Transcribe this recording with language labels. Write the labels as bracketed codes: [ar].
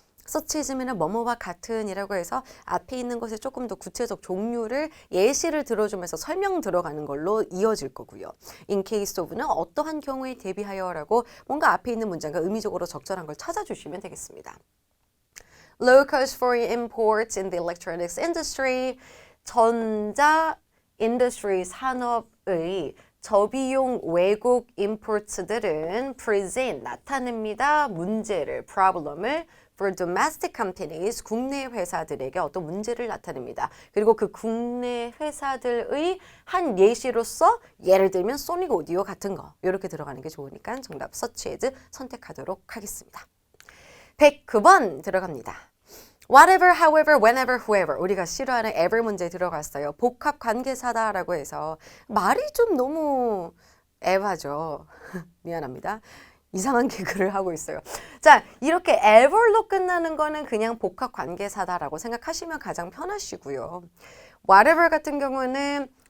[ko] such as면은 뭐뭐와 같은이라고 해서 앞에 있는 것에 조금 더 구체적 종류를 예시를 들어주면서 설명 들어가는 걸로 이어질 거고요. in case of는 어떠한 경우에 대비하여라고 뭔가 앞에 있는 문장과 의미적으로 적절한 걸 찾아주시면 되겠습니다. [en] Low cost for imports in the electronics industry. [ko] 전자 인더스트리 산업의 저비용 외국 imports들은 present 나타냅니다. 문제를, problem을 [en] for domestic companies [ko] 국내 회사들에게 어떤 문제를 나타냅니다. 그리고 그 국내 회사들의 한 예시로서 예를 들면 소닉 오디오 같은 거 이렇게 들어가는 게 좋으니까 정답 such as 선택하도록 하겠습니다. 109번 들어갑니다. Whatever, however, whenever, whoever 우리가 싫어하는 ever 문제 들어갔어요. 복합 관계사다라고 해서 말이 좀 너무 애하죠. 미안합니다. 이상한 개그를 하고 있어요. 자, 이렇게 ever로 끝나는 거는 그냥 복합 관계사다라고 생각하시면 가장 편하시고요. whatever 같은 경우는